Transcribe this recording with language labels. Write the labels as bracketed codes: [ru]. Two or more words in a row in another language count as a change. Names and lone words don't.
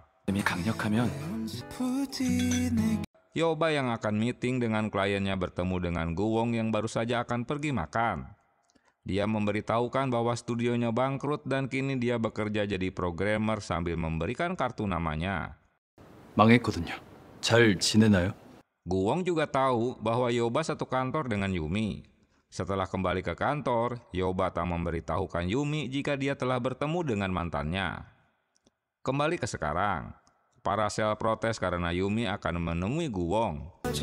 [ko] 강력하면 [id] Yoba yang akan meeting dengan kliennya bertemu dengan Guwong yang baru saja akan pergi makan. Dia memberitahukan bahwa studionya bangkrut dan kini dia bekerja jadi programmer sambil memberikan kartu namanya. [ko] 망했거든요. 잘 지내나요? [id] Guwong juga tahu bahwa Yoba satu kantor dengan Yumi. Setelah kembali ke kantor, Yoba tak memberitahukan Yumi jika dia telah bertemu dengan mantannya. Kembali ke sekarang, para sel protes karena Yumi akan menemui Guwong.